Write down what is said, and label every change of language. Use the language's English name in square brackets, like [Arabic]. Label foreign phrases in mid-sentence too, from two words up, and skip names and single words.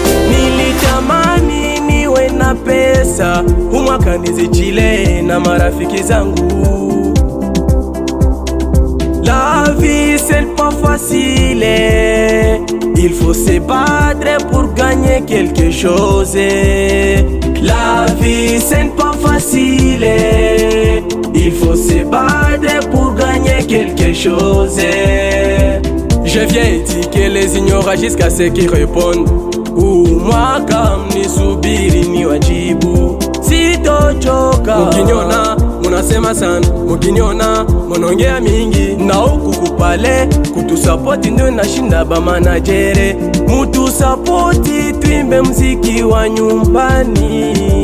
[Swahili] Nilitamani niwe na pesa, huu mwaka nizichile na marafiki zangu. [French] La vie, c'est pas facile. Il faut se battre pour gagner quelque chose. La vie, c'est pas facile. Il faut se battre pour gagner quelque chose. Je viens éduquer les ignorants jusqu'à ce qu'ils répondent. [Swahili] Huu mwaka mnisubiri niwajibu, sitochoka. Mkiniona, munasema sana, mkiniona, munaongea mingi, na huku kupale, kutusapoti ndio nashinda ba manajere. Mutusapoti, twimbe mziki wa nyumbani.